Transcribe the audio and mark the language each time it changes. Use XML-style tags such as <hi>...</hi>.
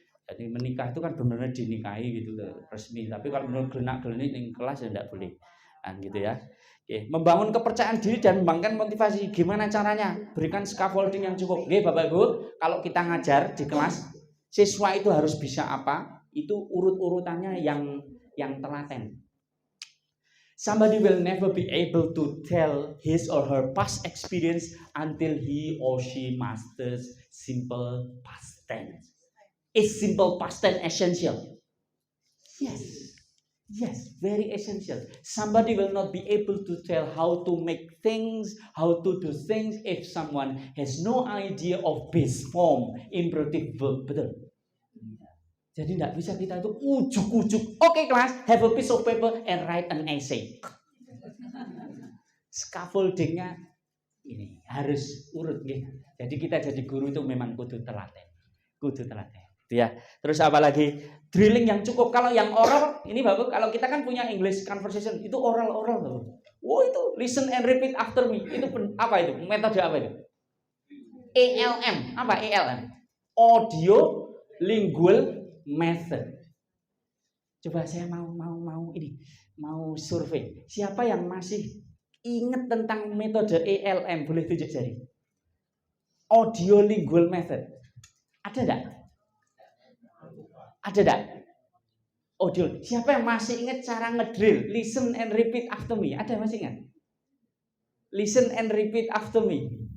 <id>Jadi menikah itu kan benar-benar dinikahi gitu resmi. Tapi kalau benar gelenak-gelenik di kelas ya enggak boleh. Nah, gitu ya. Oke, membangun kepercayaan diri dan membangkitkan motivasi. Gimana caranya? Berikan scaffolding yang cukup. Oke, Bapak Ibu, kalau kita ngajar di kelas, siswa itu harus bisa apa? Itu urut-urutannya yang telaten.</id> <en>Somebody will never be able to tell his or her past experience until he or she masters simple past tense. Is simple past tense essential? Yes. Yes, very essential. Somebody will not be able to tell how to make things, how to do things if someone has no idea of base form, imperative verb.</en> <id>Betul. Jadi tidak bisa kita itu ujuk-ujuk. Oke, kelas,</id> <en>have a piece of paper and write an essay.</en> <id>Scaffoldingnya ini harus urut. Jadi kita jadi guru itu memang kudu telaten. Kudu telaten. Ya, terus apa lagi? Drilling yang cukup. Kalau yang oral, ini Bapak, kalau kita kan punya English conversation, itu oral Bapak. Oh, itu</id> <en>listen and repeat after me.</en> <id>Itu apa itu? Metode apa itu? ALM. Apa ALM? Audio Lingual Method. Coba saya mau survei. Siapa yang masih ingat tentang metode ALM? Boleh tunjuk jari. Audio Lingual Method. Ada enggak? Ada enggak? Audio. Siapa yang masih ingat cara ngedrill?</id> <en>Listen and repeat after me.</en> <id>Ada yang masih ingat?</id> <en>Listen and repeat after me.</en>